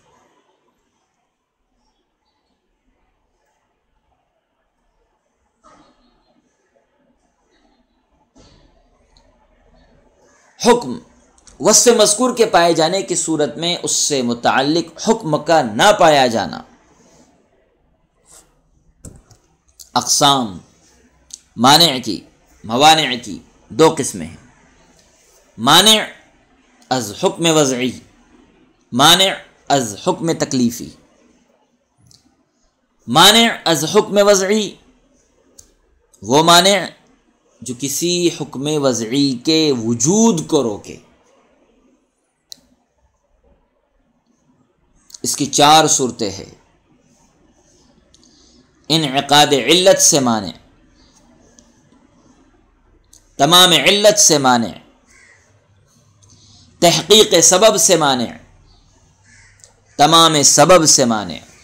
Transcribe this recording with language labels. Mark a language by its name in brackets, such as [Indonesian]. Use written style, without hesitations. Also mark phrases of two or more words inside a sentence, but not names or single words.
[Urdu] حکم، وصف مذکور کے پائے جانے کی صورت میں اس سے متعلق حکم کا نہ پایا جانا۔ اقسام، مانع کی، موانع کی دو قسمیں ہیں، مانع از حکم وضعی، مانع از حکم تکلیفی۔ مانع از حکم وضعی وہ مانع جو کسی حکم وضعی کے وجود کو روکے۔ اس کی چار صورتیں ہیں، انعقاد علت سے مانع، تمام علت سے مانع، تحقیق سبب سے مانع، تمام سبب سے مانع۔